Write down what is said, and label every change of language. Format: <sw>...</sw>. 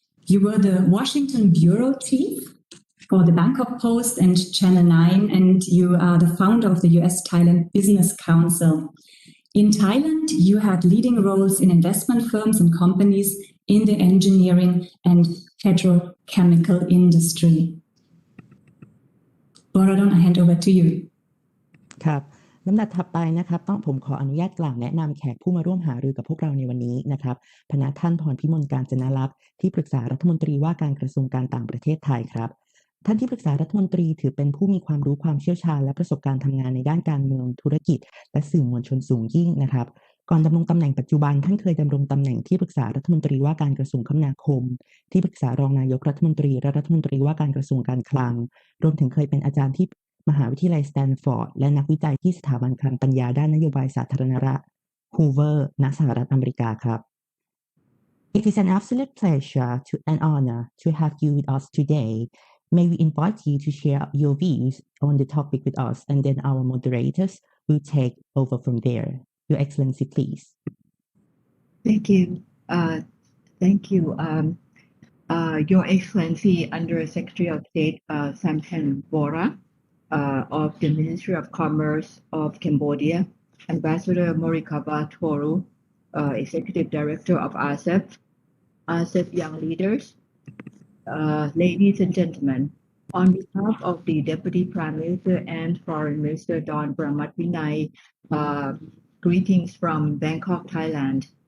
<en>You were the Washington bureau chief for the Bangkok Post and Channel 9, and you are the founder of the US-Thailand Business Council. In Thailand, you had leading roles in investment firms and companies in the engineering and petrochemical industry. Borodon, I hand over to you.</en> <th>ครับลำดับถัดไปนะครับผมขออนุญาตกล่าวแนะนำแขกผู้มาร่วมหารือกับพวกเราในวันนี้นะครับพณะท่านพรพิมล กาญจนาลักษณ์ที่ปรึกษารัฐมนตรีว่าการกระทรวงการต่างประเทศไทยครับ ท่านที่ปรึกษารัฐมนตรีถือเป็นผู้มีความรู้ความเชี่ยวชาญและประสบการณ์ทำงานในด้านการเมืองธุรกิจและสื่อมวลชนสูงยิ่งนะครับก่อนดำรงตำแหน่งปัจจุบันท่านเคยดำรงตำแหน่งที่ปรึกษารัฐมนตรีว่าการกระทรวงคมนาคมที่ปรึกษารองนายกรัฐมนตรีและรัฐมนตรีว่าการกระทรวงการคลังรวมถึงเคยเป็นอาจารย์ที่มหาวิทยาลัยสแตนฟอร์ดและนักวิจัยที่สถาบันคลังปัญญาด้านนโยบายสาธารณรัฐฮูเวอร์ณสหรัฐอเมริกาครับ</th> <en>It is an absolute pleasure and honor to have you with us today. May we invite you to share your views on the topic with us, and then our moderators will take over from there. Your Excellency, please. Thank you. Thank you. Your Excellency, Under Secretary of State Samten Bora of the Ministry of Commerce of Cambodia, Ambassador Morikaba Toru, Executive Director of ASEF Young Leaders, ladies and gentlemen, on behalf of the Deputy Prime Minister and Foreign Minister Don Bramatvinai, greetings from Bangkok, Thailand.</en>